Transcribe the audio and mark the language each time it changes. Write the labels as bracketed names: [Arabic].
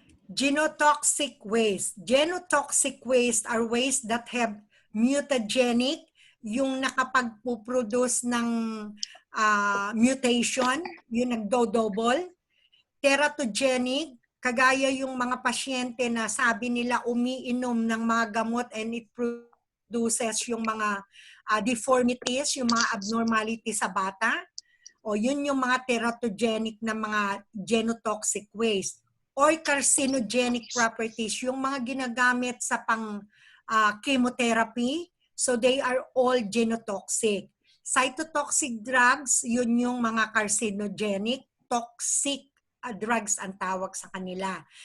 [English] Genotoxic waste. Genotoxic waste are waste that have mutagenic, [Filipino] yung nakapagpuproduce ng mutation, yung nagdo-double. Teratogenic, kagaya yung mga pasyente na sabi nila umiinom ng mga gamot [English] and it produces [Filipino] yung mga deformities, yung mga abnormalities sa bata. O yun yung mga teratogenic na mga genotoxic waste. [English] Or carcinogenic properties, [Filipino] yung mga ginagamit sa chemotherapy. [English] So they are all genotoxic. [Filipino] Cytotoxic drugs, yun yung mga carcinogenic, toxic drugs ang tawag sa kanila.